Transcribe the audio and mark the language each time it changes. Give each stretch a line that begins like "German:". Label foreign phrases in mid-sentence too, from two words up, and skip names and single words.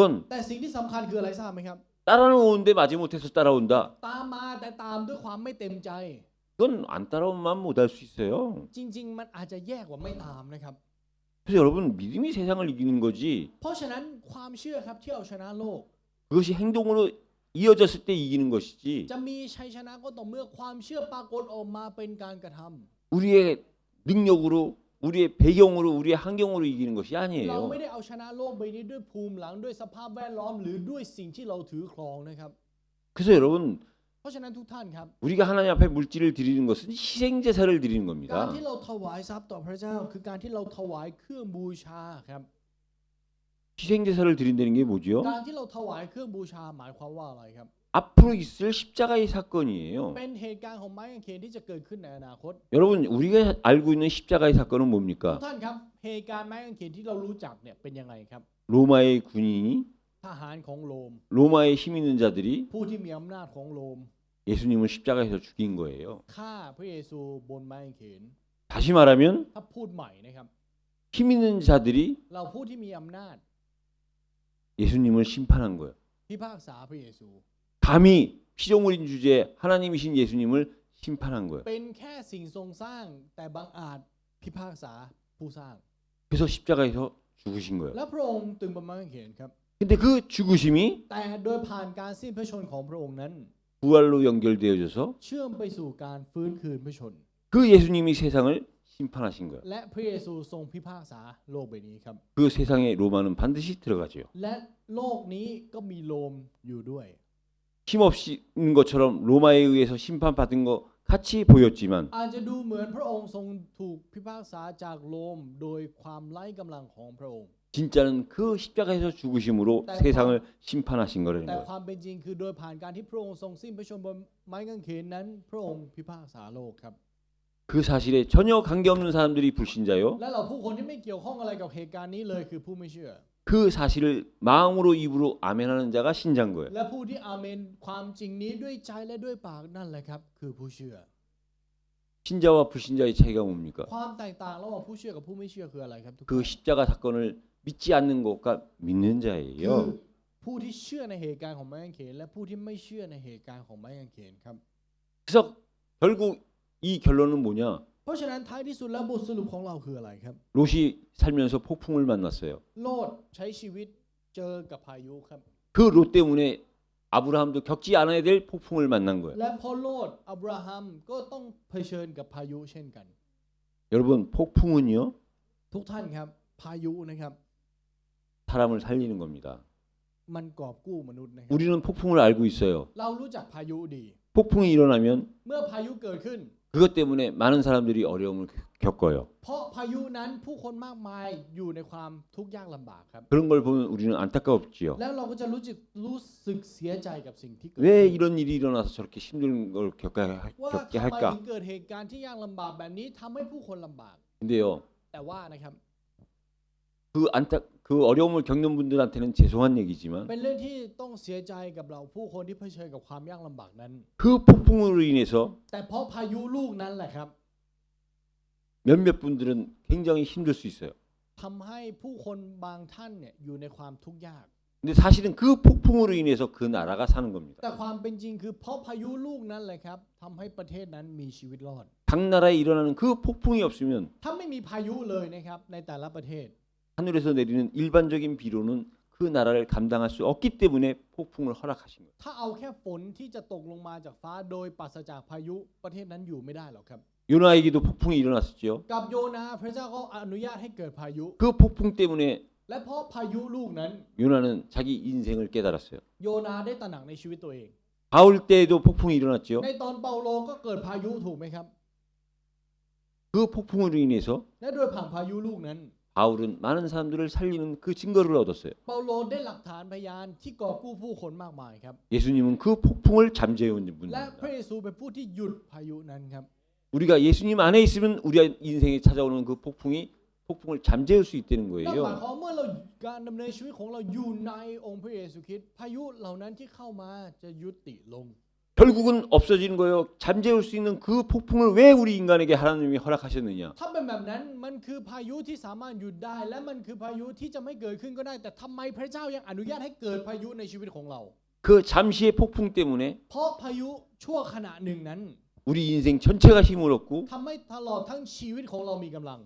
Thai: แต่สิ่งที่สำคัญคืออะไรทราบไหมครับ
Korean: 따라오는데 마지못해서 따라온다.
Thai: ตามมาแต่ตามด้วยความไม่ต็มใจ
Korean: 그건 안 따라오면 못할 수 있어요.
Thai: จริง ๆ มันอาจจะแย่กว่าไม่ตามนะครับ
Korean: 그래서 여러분 믿음이 세상을 이기는 거지
Thai: เพราะฉะนั้นความเชื่อครับที่เอาชนะโลก
Korean: 그것이 행동으로 이어졌을 때 이기는 것이지
Thai: จะมีชัยชนะก็ต่อเมื่อความเชื่อปรากฏออกมาเป็นการกระทำ
Korean: 우리의 능력으로 우리의 배경으로 우리의 환경으로 이기는 것이
Thai: เรา
Korean: 아니에요.
Thai: ไม่ได้เอาชนะโลกใบนี้ด้วยภูมิหลังด้วยสภาพแวดล้อมหรือด้วยสิ่งที่เราถือครองนะครับ
Korean: 그래서 여러분
Thai: เพราะฉะนั้นทุกท่านครับ
Korean: 우리가 하나님 앞에 물질을 드리는 것은 희생 제사를 드리는
Thai: การ
Korean: 겁니다.
Thai: ที่เราถวายทรัพย์ต่อพระเจ้า คือการที่เราถวายเครื่องบูชาครับ
Korean: 희생 제사를 드린다는 게 뭐죠?
Thai: การที่เราถวายเครื่องบูชาหมายความว่าอะไรครับ
Korean: 앞으로 있을 십자가의 사건이에요.
Thai: เป็นเหตุการณ์ของไม้กางเขนที่จะเกิดขึ้นในอนาคต
Korean: 여러분 우리가 알고 있는 십자가의 사건은
Thai: ทุก
Korean: 뭡니까?
Thai: ท่านครับเหตุการณ์ไม้กางเขนที่เรารู้จักเนี่ยเป็นยังไงครับ
Korean: 로마의 군인이
Thai: ทหารของโรม
Korean: 로마에 힘 있는 자들이
Thai: ผู้ที่มีอำนาจของโรม
Korean: 예수님을 십자가에서 죽인 거예요.
Thai: ฆ่าพระเยซูบนไม้กางเขน
Korean: 다시 말하면
Thai: ถ้าพูดใหม่นะครับ
Korean: 힘 있는 자들이
Thai: เราผู้ที่มีอำนาจ
Korean: 예수님을 심판한 거예요.
Thai: พิพากษาพระเยซู
Korean: 감히 피조물인 주제에 하나님이신 예수님을 심판한 거예요.
Thai: เป็นแค่สิ่งทรงสร้างแต่บังอาจพิพากษาผู้สร้าง
Korean: 그래서 십자가에서 죽으신 거예요.
Thai: และพระองค์ตึงบนไม้กางเขนครับ
Korean: 근데 그 죽으심이
Thai: แต่โดยผ่านการสิ้นพระชนของพระองค์นั้น
Korean: 부활로 연결되어져서
Thai: เชื่อมไปสู่การฟื้นคืนพระชน
Korean: 그 예수님이 세상을 심판하신 거예요.
Thai: และพระเยซูทรงพิพากษาโลกใบนี้ครับ
Korean: 그 세상에 로마는 반드시 들어가죠.
Thai: และโลกนี้ก็มีโรมอยู่ด้วย
Korean: 힘없는 것처럼 로마에 의해서 심판받은 것 같이 보였지만
Thai: อาจจะดูเหมือนพระองค์ทรงถูกพิพากษาจากโรมโดยความไร้กำลังของพระองค์
Korean: 진짜는 그 십자가에서 죽으심으로 세상을 심판하신
Thai: แต่
Korean: 거라는 거예요.
Thai: ความเป็นจริงคือโดยผ่านการที่พระองค์ทรงสิ้นพระชนม์บนไม้กางเขนนั้น พระองค์พิพากษาโลกครับ
Korean: 그 사실에 전혀 관계없는 사람들이 불신자요.
Thai: และเราผู้คนที่ไม่เกี่ยวข้องอะไรกับเหตุการณ์นี้เลยคือผู้ไม่เชื่อ
Korean: 그 사실을 마음으로 입으로 아멘하는 자가 신자인 거예요.
Thai: และผู้ที่อาเมนความจริงนี้ด้วยใจและด้วยปากนั่นแหละครับคือผู้เชื่อ
Korean: 신자와 불신자의 차이가 뭡니까?
Thai: ความแตกต่างระหว่างผู้เชื่อกับผู้ไม่เชื่อคืออะไรครับทุกคน
Korean: 그 십자가 사건을 믿지 않는 것과 믿는
Thai: คือ
Korean: 자예요.
Thai: ผู้ที่เชื่อในเหตุการณ์ของไม้กางเขนและผู้ที่ไม่เชื่อในเหตุการณ์ของไม้กางเขนครับ
Korean: 그래서 결국 이 결론은 뭐냐?
Thai: เพราะฉะนั้นท้ายที่สุดแล้วบทสรุปของเราคืออะไรครับ
Korean: 롯이 살면서 폭풍을 만났어요.
Thai: โลดใช้ชีวิตเจอกับพายุครับ
Korean: 그 롯 때문에 아브라함도 겪지 않아야 될 폭풍을 만난 거예요.
Thai: และพอโลดอับราฮัมก็ต้องเผชิญกับพายุเช่นกัน
Korean: 여러분 폭풍은요
Thai: ทุกท่านครับพายุนะครับ
Korean: 사람을 살리는 겁니다.
Thai: มันกอบกู้มนุษย์นะครับ
Korean: 우리는 폭풍을 알고 있어요.
Thai: เรารู้จักพายุดี
Korean: 폭풍이 일어나면
Thai: เมื่อพายุเกิดขึ้น
Korean: 그것 때문에 많은 사람들이 어려움을 겪어요.
Thai: เพราะพายุนั้นผู้คนมากมายอยู่ในความทุกข์ยากลำบากครับ
Korean: 그런 걸 보면 우리는 안타깝지요.
Thai: แล้วเราก็จะรู้สึกเสียใจกับสิ่งที่เกิด
Korean: 왜
Thai: ขึ้น
Korean: 이런 일이 일어나서 저렇게 힘든 걸
Thai: ว่า
Korean: 겪게
Thai: ทำไม
Korean: 할까?
Thai: ถึงเกิดเหตุการณ์ที่ยากลำบากแบบนี้ทำให้ผู้คนลำบาก
Korean: 근데요,
Thai: แต่ว่านะครับ
Korean: 그 어려움을 겪는 분들한테는 죄송한 얘기지만
Thai: เป็นเรื่องที่ต้องเสียใจกับเราผู้คนที่เผชิญกับความยากลำบากนั้น
Korean: 그 폭풍으로 인해서
Thai: แต่เพราะพายุลูกนั้นแหละครับ
Korean: 몇몇 분들은 굉장히 힘들 수 있어요.
Thai: ทำให้ผู้คนบางท่านเนี่ยอยู่ในความทุกข์ยาก
Korean: 근데 사실은 그 폭풍으로 인해서 그 나라가 사는 겁니다.
Thai: แต่ความเป็นจริงคือเพราะพายุลูกนั้นแหละครับทำให้ประเทศนั้นมีชีวิตรอด
Korean: 각 나라에 일어나는 그 폭풍이 없으면
Thai: ถ้าไม่มีพายุเลยนะครับในแต่ละประเทศ
Korean: 하늘에서 내리는 일반적인 비로는 그 나라를 감당할 수 없기 때문에 폭풍을 허락하신 거예요.
Thai: ถ้าเอาแค่ฝนที่จะตกลงมาจากฟ้าโดยปราศจากพายุประเทศนั้นอยู่ไม่ได้หรอกครับ
Korean: 요나에게도 폭풍이 일어났었죠.
Thai: กับโยนาห์พระเจ้าก็อนุญาตให้เกิดพายุ
Korean: 그 폭풍 때문에
Thai: และเพราะพายุลูกนั้น
Korean: 요나는 자기 인생을 깨달았어요.
Thai: โยนาห์ได้ตระหนักในชีวิตตัวเอง
Korean: 바울 때에도 폭풍이 일어났죠.
Thai: ในตอนเปาโลก็เกิดพายุถูกไหมครับ
Korean: 그 폭풍으로 인해서
Thai: และโดยผ่านพายุลูกนั้น
Korean: 바울은 많은 사람들을 살리는 그 증거를 얻었어요.
Thai: เปาโลได้หลักฐานพยานที่กอบกู้ผู้คนมากมายครับ
Korean: 예수님은 그 폭풍을 잠재운
Thai: และพระ
Korean: 분입니다.
Thai: เยซูเป็นผู้ที่หยุดพายุนั้นครับ
Korean: 우리가 예수님 안에 있으면 우리 인생에 찾아오는 그 폭풍을 잠재울 수 있다는
Thai: นั่นหมาย
Korean: 거예요.
Thai: ความเมื่อเราการดำเนินชีวิตของเราอยู่ในองค์พระเยซูคริสต์พายุเหล่านั้นที่เข้ามาจะยุติลง
Korean: 결국은 없어지는 거예요. 잠재울 수 있는 그 폭풍을 왜 우리 인간에게 하나님이 허락하셨느냐?
Thai: ถ้าเป็นแบบนั้นมันคือพายุที่สามารถหยุดได้ และมันคือพายุที่จะไม่เกิดขึ้นก็ได้ แต่ทำไมพระเจ้ายังอนุญาตให้เกิดพายุในชีวิตของเรา
Korean: 그 잠시의 폭풍 때문에
Thai: เพราะพายุชั่วขณะหนึ่งนั้น
Korean: 우리 인생 전체가 힘을 얻고
Thai: ทำให้ตลอดทั้งชีวิตของเรามีกำลัง